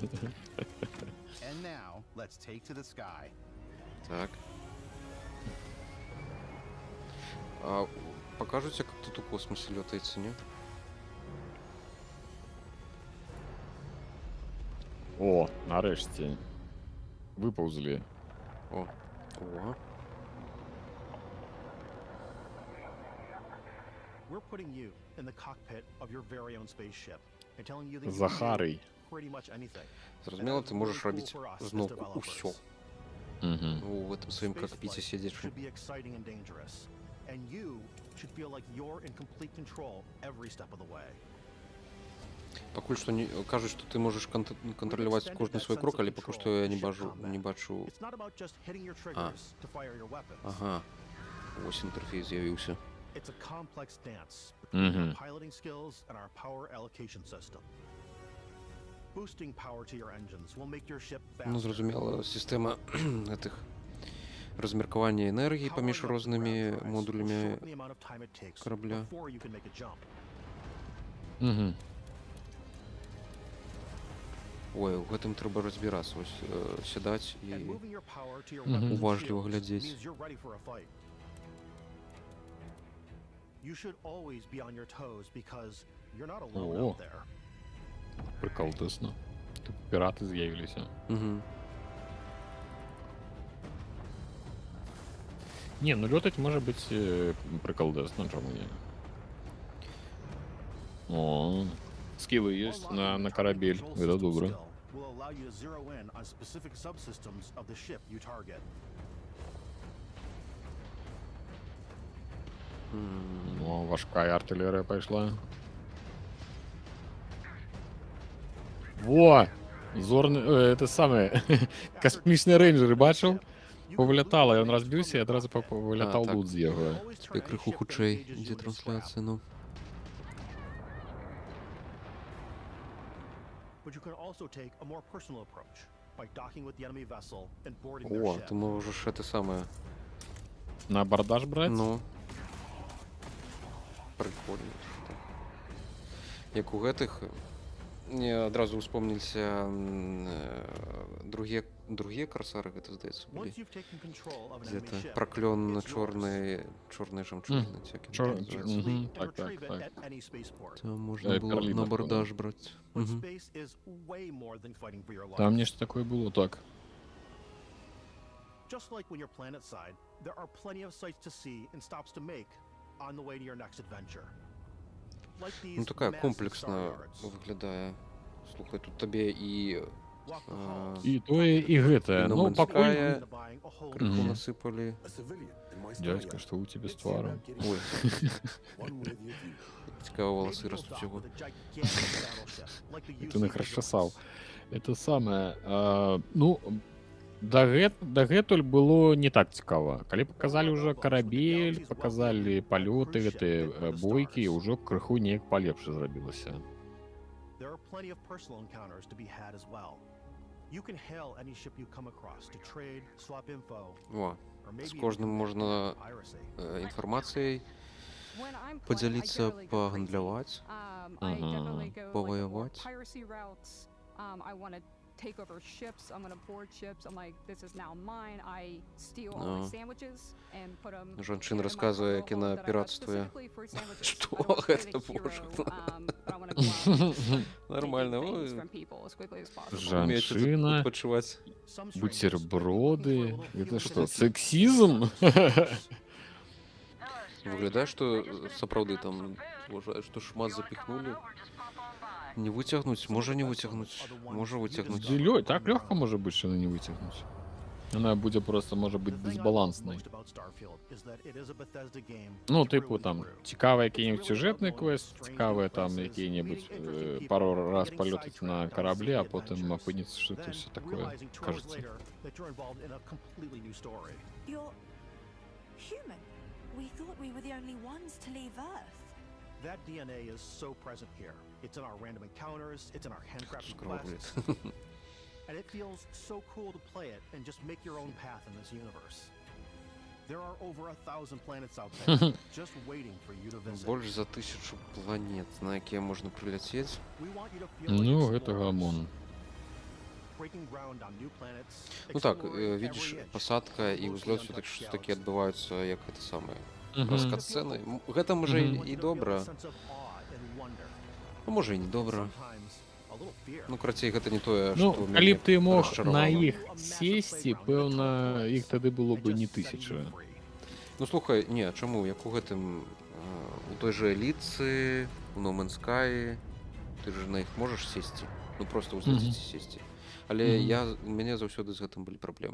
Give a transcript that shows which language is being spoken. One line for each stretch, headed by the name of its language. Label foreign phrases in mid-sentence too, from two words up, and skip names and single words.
Belarusian: Так. А пакажуць, як тут у космосе лётаецца, не? О, нарэшце. Выпаўзлі. О. О.
English: We're putting you in the cockpit of your very own spaceship and telling you that you
Belarusian: Захарый.
English: can do pretty much anything.
Belarusian: Зразумела, ты можаш рабіць зноўку ўсё. У гэтым сваім какпіце сядзячы.
English: Should be exciting and dangerous, and you should feel like you're in complete control every step of the way.
Belarusian: Пакуль што не кажуць, што ты можаш кантраляваць кожны свой крок, але пакуль што я не бачу. Ага. Вось інтэрфейс з'явіўся.
English: It's a complex dance between our piloting skills and our power allocation system. Boosting power to your engines will make your ship faster.
Belarusian: Ну, зразумела, сістэма гэтых размеркавання энергіі паміж рознымі модулямі карабля. Ой, у гэтым трэба разбірацца, вось сядаць і уважліва глядзець.
English: You should always be on your toes because you're not alone out there.
Ukrainian: Приколдесно. Тут пірати з'явилися. Не, ну лётать може бути приколдесно, чому ні? О, скіли є на корабель. Це добре. Ну, важка артилерія пішла. Во! Зорний,
Russian: это самое,
Ukrainian: космічні рейнджери, бачив?
Belarusian: Повылятало, ён разбіўся і адразу вылятаў так. лут з яго. Тебе крыху хутчэй ідзе трансляцыя, ну.
English: But you can also take a more personal approach by docking with the enemy vessel and boarding their
Belarusian: О,
English: ship.
Belarusian: ты можаш
Russian: это самае.
Belarusian: На абардаж браць? Ну. Прикольно. Так. Як у гэтых мне адразу успомніліся другія карсары, гэта здаецца былі.
English: Once you've taken control of an
Russian: Где-то
English: enemy ship,
Belarusian: праклён
English: it's yours.
Belarusian: чорнай жамчужины. ці як Чор- яно называецца. Мгм,
English: And
Belarusian: так,
English: retrieve
Belarusian: так,
English: it
Belarusian: так.
English: at any spaceport.
Ukrainian: Там можна було Перлина на була.
Belarusian: абордаж браць.
English: But
Belarusian: Мгм.
English: space is way more than fighting for your life.
Belarusian: Там нешта такое было, так.
English: Just like when you're planetside, there are plenty of sights to see and stops to make on the way to your next adventure. Like these
Ukrainian: Ну така
English: massive
Ukrainian: комплексна
English: star yards.
Ukrainian: виглядає. Слухай, тут табе і
Belarusian: І тое, і гэтае. Ну, пакуль... крыху Мгм. насыпалі.
Ukrainian: Дядька,
Russian: что у тебя с тваром? Ой. Цікаво, волосы растут його. Ты их расчесал. Это самое.
Belarusian: Ну, дагэтуль было не так цікава. Калі паказалі ўжо карабель, паказалі палёты, гэтыя бойкі, ўжо крыху неяк палепш зрабілася.
English: There are plenty of personal encounters to be had as well. You can hail any ship you come across to trade, swap info.
Belarusian: О,
English: or maybe
Belarusian: з
English: even
Ukrainian: кожним
English: commit
Belarusian: можна
English: piracy.
Belarusian: інфармацыяй
English: When I'm playing, I
Belarusian: подзяліцца,
English: generally go
Belarusian: пагандляваць,
English: I definitely go like more паваяваць. piracy routes. I want to take over ships. I'm going to board ships. I'm like, this is now mine. I steal all my sandwiches and put them.
Belarusian: Жанчына расказвае, як яна піратствуе. Што гэта, боже? Нормально. Жанчына, адпачываць.
Russian: бутерброды. Это что, сексизм?
Belarusian: Выглядае, што сапраўды там уважаюць, што шмат запіхнулі. Не выцягнуць, можа не выцягнуць, можа выцягнуць.
Russian: Так легко может быть, что она не вытягнуть. Она будет просто, может быть, дисбалансной.
Ukrainian: Ну, типу там, цікавий який-нибудь сюжетний квест, цікавий там який-нибудь пару раз полетать на кораблі, а потім опиниться, що це все таке,
Russian: кажется.
English: You're human. We thought we were the only ones to leave Earth. That DNA is so present here. It's in our random encounters, it's in our handcrafted quests. And it feels so cool to play it and just make your own path in this universe. There are over 1,000 planets out there just waiting for you to visit.
Belarusian: Больш за 1000 планет, на якія можна прилетець.
English: We want you to feel like
Belarusian: Ну,
English: explorer.
Russian: это гамон.
English: Breaking ground on new planets,
Belarusian: Ну так,
English: exploring
Russian: видишь,
English: every inch
Belarusian: посадка і
English: of
Belarusian: ўзлёт
English: mostly
Russian: все
English: untouched
Russian: таки
English: galaxy.
Belarusian: адбываюцца як гэта самае. Мгм. Раскат сцэны. Гэта можа і добра. Sense of awe and wonder. Ну, можа і не добра. Sometimes a little fear. Ну, карацей, гэта не тое, Ну, што калі б ты мог на расчаравала. іх сесці, пэўна, іх тады было бы не 1000. Ну, слухай, не, чаму? Як у гэтым, у той же Элітцы, у No Man's Sky, ты ж на іх можаш сесці? Ну, просто ўзлеціць і сесці. Але у мяне заўсёды з гэтым былі праблемы.